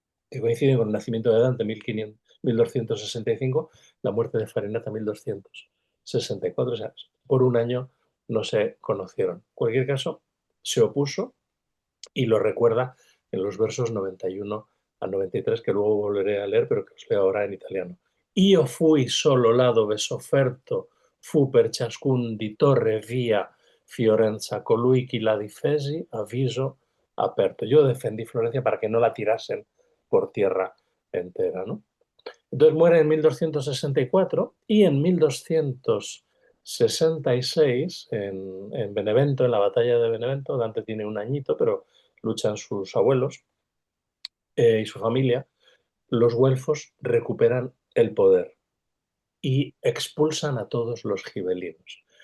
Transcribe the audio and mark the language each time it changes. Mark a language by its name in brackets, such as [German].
[Spanish] que coinciden con el nacimiento de Dante, 1500, 1265, la muerte de Farinata, 1264. O sea, por un año no se conocieron. En cualquier caso, se opuso y lo recuerda en los versos 91 a 93, que luego volveré a leer, pero que os leo ahora en italiano. [Italian] Io fui solo laddove sofferto fu per ciascun di torre via Fiorenza colui chi la difesi a viso aperto. [Spanish] Yo defendí Florencia para que no la tirasen por tierra entera, ¿no? Entonces muere en 1264 y en 1266 en Benevento, en la batalla de Benevento, Dante tiene un añito, pero luchan sus abuelos y su familia, los güelfos recuperan el poder y expulsan a todos los gibelinos.